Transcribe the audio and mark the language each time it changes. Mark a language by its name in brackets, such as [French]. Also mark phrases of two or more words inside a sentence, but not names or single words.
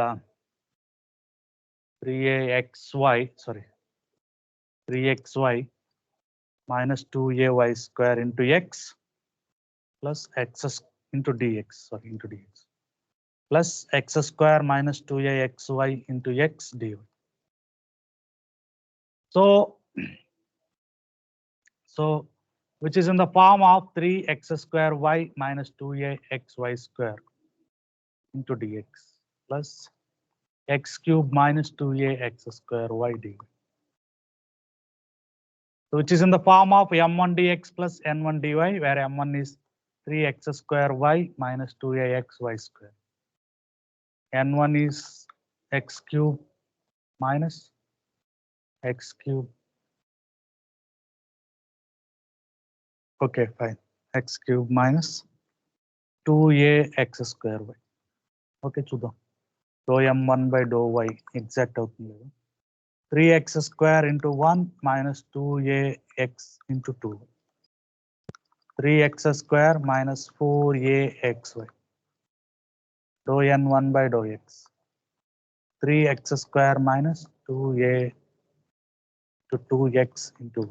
[English] 3axy, sorry, 3xy minus 2ay square into x plus x into dx, sorry, into dx, plus x square minus 2axy into x dy. So which is in the form of 3x square y minus 2axy square into dx plus x cube minus 2ax square y dy. So which is in the form of m1 dx plus n1 dy, where m1 is 3x square y minus 2ax y square. N1 is x cube minus x cube. Okay, fine. X cube minus 2ax square y. Okay, చూద్దాం. Dou m1 by dou y exact అవుతుంది. 3x square into 1 minus 2ax into 2. 3x square minus 4axy. Dou n1 by dou x. 3x square minus 2a to 2x into y.